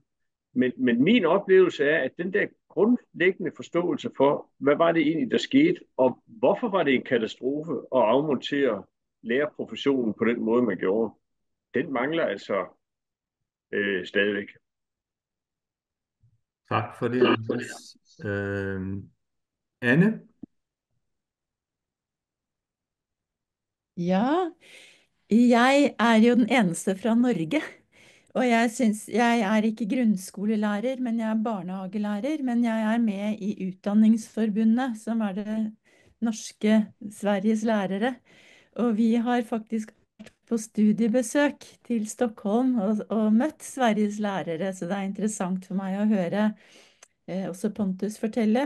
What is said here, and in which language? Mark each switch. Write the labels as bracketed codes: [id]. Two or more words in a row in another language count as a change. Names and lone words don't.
[da] Men min oplevelse er, at den der grundlæggende forståelse for, hvad var det egentlig, der skete, og hvorfor var det en katastrofe at afmontere lærerprofessionen på den måde, man gjorde, den mangler altså stadigvæk. Tak for det, Anders. Anne? [no] Ja, jeg er jo den eneste fra Norge. Og jeg er ikke grunnskolelærer, men jeg er barnehagelærer. Men jeg er med i Utdanningsforbundet, som er det norske Sveriges lærere. Og vi har faktisk vært på studiebesøk til Stockholm og møtt Sveriges lærere, så det er interessant for meg å høre også Pontus fortelle.